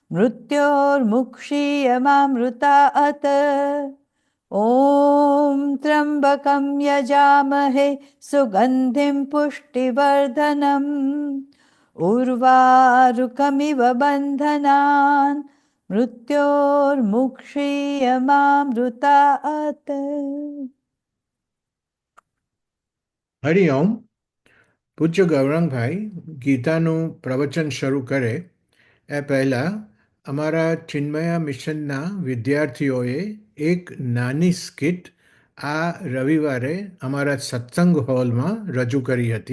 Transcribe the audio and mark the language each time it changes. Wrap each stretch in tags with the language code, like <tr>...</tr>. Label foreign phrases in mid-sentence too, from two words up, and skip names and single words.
<sa>मृत्योर्मुक्षीयमामृतात् ॐ त्र्यम्बकं यजामहे सुगन्धिं पुष्टिवर्धनम् उर्वारुकमिव बन्धनान् मृत्योर्मुक्षीयमामृतात्</sa> <gu>હરિઓમ. પૂજ્ય ગૌરંગભાઈ ગીતાનું પ્રવચન શરૂ કરે એ પહેલાં અમારા ચિન્મયા મિશનના વિદ્યાર્થીઓએ એક નાની સ્કિટ આ રવિવારે અમારા સત્સંગ હોલમાં રજૂ કરી હતી.</gu>